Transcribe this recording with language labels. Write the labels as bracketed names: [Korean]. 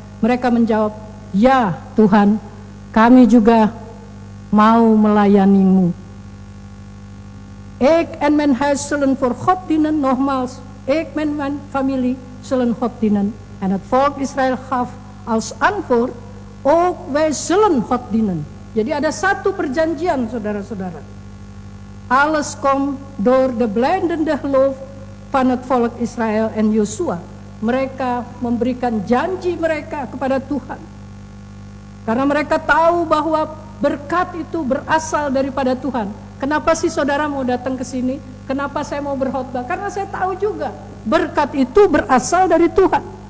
[Indonesian] Mereka menjawab, ya Tuhan, kami juga mau melayanimu. [Dutch] Ik en mijn huis zullen voor God dienen. Nogmaals, ik en mijn familie zullen God dienen. En het volk Israël gaf als antwoord, ook wij zullen God dienen. [Indonesian] Jadi ada satu perjanjian saudara-saudara. [Dutch] Alles komt door de blijdende geloof van het volk Israël en Yosua. [Indonesian] Mereka memberikan janji mereka kepada Tuhan. Karena mereka tahu bahwa berkat itu berasal daripada Tuhan. Kenapa sih saudara mau datang ke sini? Kenapa saya mau berkhotbah? Karena saya tahu juga berkat itu berasal dari Tuhan.